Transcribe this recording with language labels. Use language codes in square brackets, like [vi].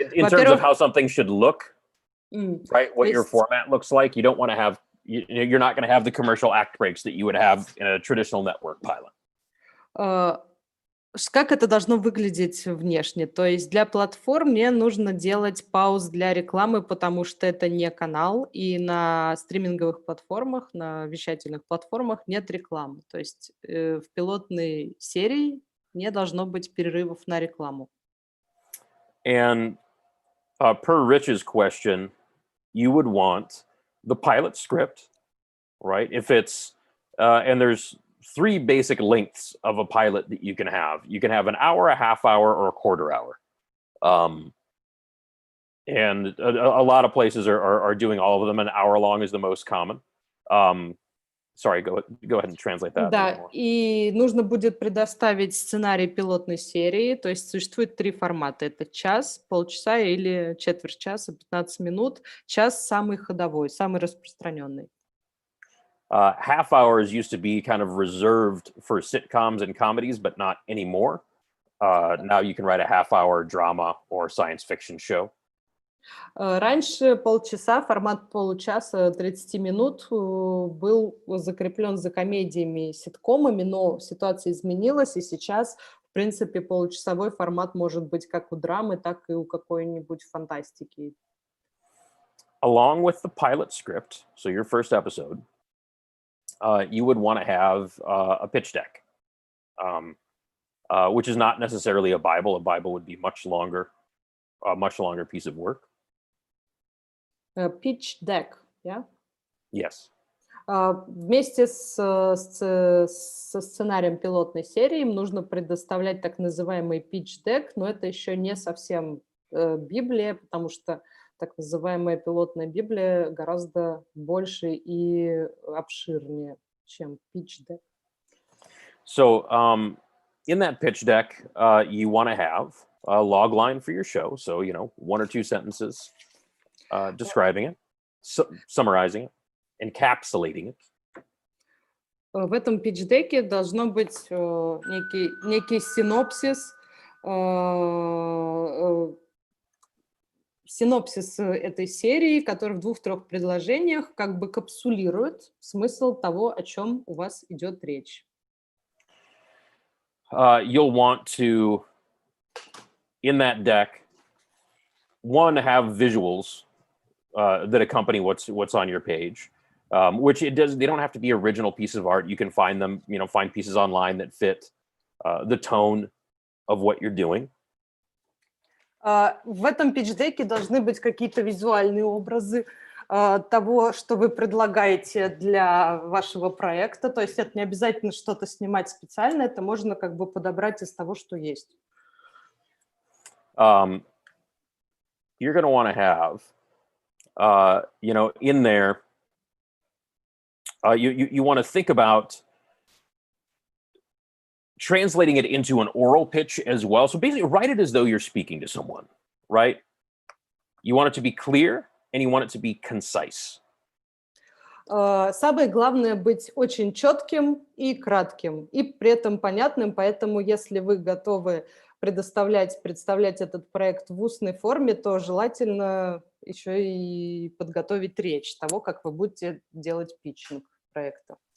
[en] In terms of how something should look, right? What your format looks like, you don't want to have. You're not going to have the commercial act breaks that you would have in a traditional network pilot. [ru] Как это должно выглядеть внешне? То есть для платформ мне нужно делать пауз для рекламы, потому что это не канал, и на стриминговых платформах, на вещательных платформах нет рекламы. То есть в пилотной серии не должно быть перерывов на рекламу. [en] And per Rich's question, you would want the pilot script, right? If it's, and there's 3 basic lengths of a pilot that you can have. You can have an hour, a half hour, or a quarter hour. And a lot of places are doing all of them. An hour long is the most common. Sorry, go ahead and translate that. [ru] Да, и нужно будет предоставить сценарий пилотной серии, то есть существует 3 формата. Это час, полчаса или четверть часа, 15 минут. Час самый ходовой, самый распространенный. [en] Half hours used to be kind of reserved for sitcoms and comedies, but not anymore. Now you can write a half-hour drama or science fiction show. [ru] Раньше полчаса, формат получаса, 30 минут был закреплен за комедиями и ситкомами, но ситуация изменилась, и сейчас, в принципе, получасовой формат может быть как у драмы, так и у какой-нибудь фантастики. [en] Along with the pilot script, so your first episode, you would want to have a pitch deck, which is not necessarily a Bible. A Bible would be a much longer piece of work. Pitch deck, yeah? Yes. [ru] Вместе со сценарием пилотной серии им нужно предоставлять так называемый pitch deck, но это еще не совсем Библия, потому что так называемая пилотная Библия гораздо больше и обширнее, чем pitch deck. [en] So in that pitch deck, you want to have a log line for your show. So, 1 or 2 sentences describing it, summarizing it, encapsulating it. [ru] В этом pitch-деке должно быть некий синопсис этой серии, который в 2-3 предложениях как бы капсулирует смысл того, о чем у вас идет речь. [en] You'll want to, in that deck, have visuals that accompany what's on your page, which they don't have to be original pieces of art. You can find them, find pieces online that fit the tone of what you're doing. [ru] В этом питч-деке должны быть какие-то визуальные образы того, что вы предлагаете для вашего проекта. То есть это не обязательно что-то снимать специально, это можно как бы подобрать из того, что есть. [en] You're going to want to have, in there, you want to think about translating it into an oral pitch as well. So basically, write it as though you're speaking to someone, right? You want it to be clear, and you want it to be concise. [ru] Самое главное быть очень четким и кратким, и при этом понятным. Поэтому, если вы готовы представлять этот проект в устной форме, то желательно еще и подготовить речь того, как вы будете делать питчинг проекта.